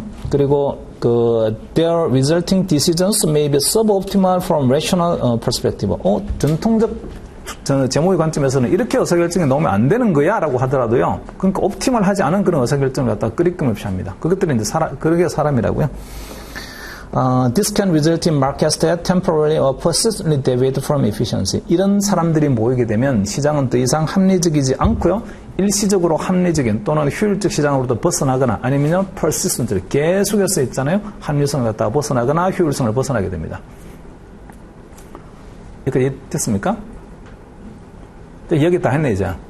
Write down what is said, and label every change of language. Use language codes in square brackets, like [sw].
[en] 그리고 their resulting decisions may be suboptimal from rational perspective. [ko] 전통적 제목의 관점에서는 이렇게 의사결정에 넣으면 안 되는 거야 라고 하더라도요. 그러니까 옵티멀하지 않은 그런 의사결정을 갖다가 끄리낌없이 합니다. 그것들은 이제 그게 사람이라고요. [en] This can result in markets that temporarily or persistently deviate from efficiency. [ko] 이런 사람들이 모이게 되면 시장은 더 이상 합리적이지 않고요. 일시적으로 합리적인 또는 효율적 시장으로부터 벗어나거나 아니면요 persistently 계속해서 있잖아요. 합리성을 갖다가 벗어나거나 효율성을 벗어나게 됩니다. 여기까지 됐습니까? 여기 다 했네 이제.